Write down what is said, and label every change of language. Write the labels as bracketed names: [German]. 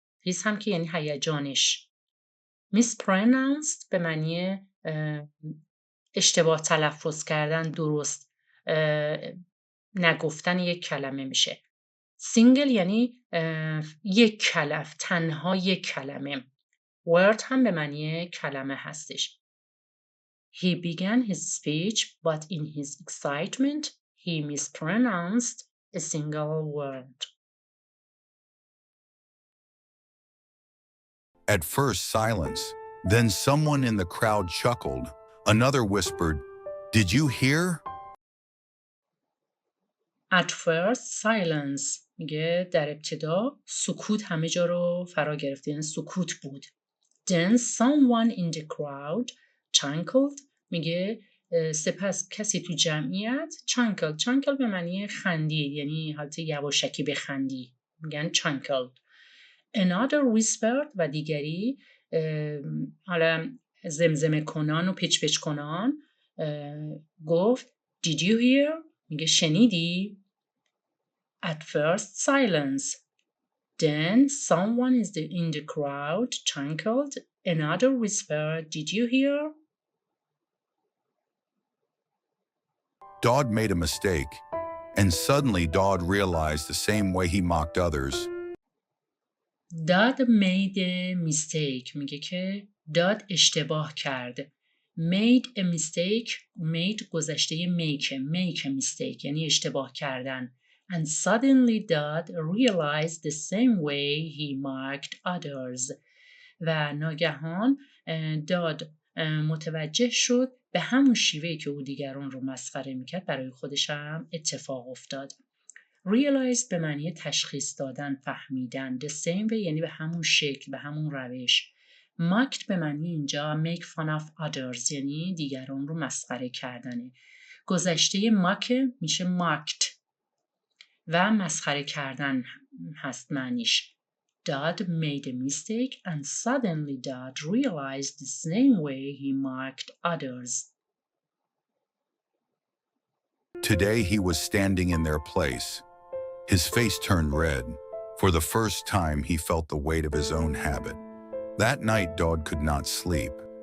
[Persian] his هم که یعنی هیجانش. mispronounced به معنی اشتباه تلفظ کردن، درست نگفتن یک کلمه میشه. single یعنی یک کلمه، تنها یک کلمه. word هم به معنی کلمه هستش. [English] He began his speech, but in his excitement, he mispronounced a single word. At first, silence. Then someone in the crowd chuckled. Another whispered, "Did you hear?" At first, silence. [Persian] میگه در ابتدا سکوت همه جا رو فرا گرفت، یعنی سکوت بود. [English] Then someone in the crowd chuckled. [Persian] میگه سپس کسی تو جمعیت chuckle به معنی خندید، یعنی حالت یواشکی بخندی، میگن chuckle. [English] Another whispered [Persian] و دیگری حالا زمزمه کنان و پچ کنان گفت [English] Did you hear؟ [Persian] میگه شنیدی؟ [English] At first silence. Then someone in the crowd chuckled. Another whispered, Did you hear? Dodd made a mistake, and suddenly Dodd realized the same way he mocked others. Dodd made a mistake. [Persian] میگه که Dodd اشتباه کرد. [English] Made a mistake. [Persian] Made گذشته [English] make a mistake [Persian] یعنی اشتباه کردن. And suddenly Dodd realized the same way he mocked others. و ناگهان داد متوجه شد به همون شیوهی که او دیگران رو مسخره میکرد برای خودش هم اتفاق افتاد. realize به معنی تشخیص دادن، فهمیدن. [English] the same way [Persian] یعنی به همون شکل، به همون روش. mocked به معنی اینجا [English] make fun of others [Persian] یعنی دیگران رو مسخره کردنه. گذشته mock میشه mocked و مسخره کردن هست معنیش. [English] Dodd made a mistake and suddenly Dodd realized the same way he mocked others. Today he was standing in their place. His face turned red. For the first time he felt the weight of his own habit. That night Dodd could not sleep.